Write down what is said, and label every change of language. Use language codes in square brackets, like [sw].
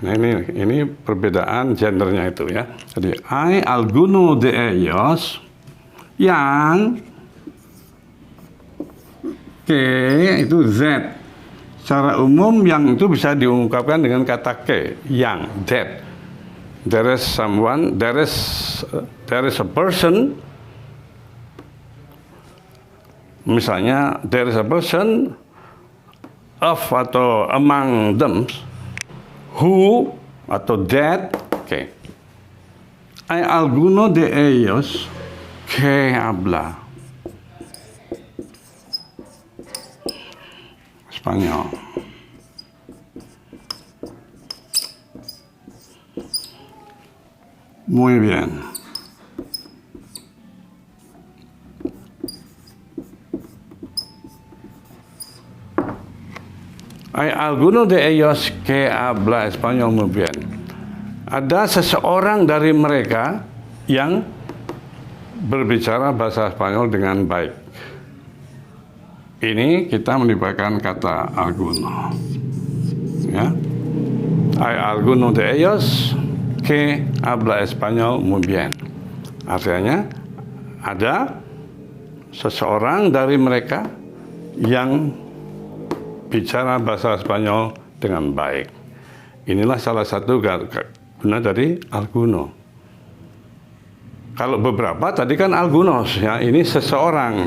[id] Nah ini perbedaan gendernya itu ya. Jadi [es] alguno de ellos [id] yang itu Z. Secara umum yang itu bisa diungkapkan dengan kata ke, yang, that. [en] There is someone, there is a person. Misalnya there is a person of atau among them who atau that, okay. [es] Hay alguno de ellos que habla Spanyol. Muy bien. Hay alguno de ellos que habla español muy bien. [id] Ada seseorang dari mereka yang berbicara bahasa Spanyol dengan baik. Ini kita melibatkan kata alguno. Ya. [es] Hay alguno de ellos que habla español muy bien. [id] Artinya ada seseorang dari mereka yang bicara bahasa Spanyol dengan baik. Inilah salah satu guna dari alguno. Kalau beberapa tadi kan algunos ya, ini seseorang.